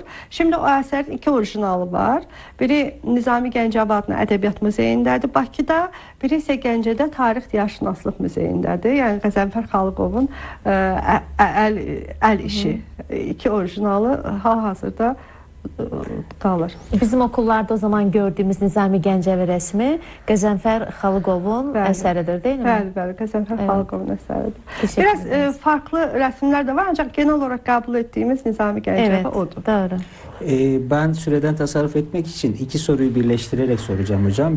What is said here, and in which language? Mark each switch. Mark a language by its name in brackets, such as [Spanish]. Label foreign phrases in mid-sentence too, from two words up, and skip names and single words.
[Azerbaijani] Şimdi o əsərin iki orijinalı var. Biri Nizami Gəncəvi adına Ədəbiyyat Muzeyindədir Bakıda, biri isə Gəncədə Tarix Diyarşünaslıq Muzeyindədir. Yəni Qəzənfər Xalıqovun əl işi. İki orijinalı hal-hazırda qalır. [Turkish] Bizim okullarda o zaman gördüğümüz Nizami Gəncəvi resmi Qəzənfər Xalıqovun əsəridir, değil mi? Bəli, Qəzənfər Xalıqovun əsəridir. Biraz farklı resimler de var, ancak genel olarak kabul ettiğimiz Nizami Gəncəvi odur. Doğru. Ben süreden tasarruf etmek için iki soruyu birleştirerek soracağım hocam.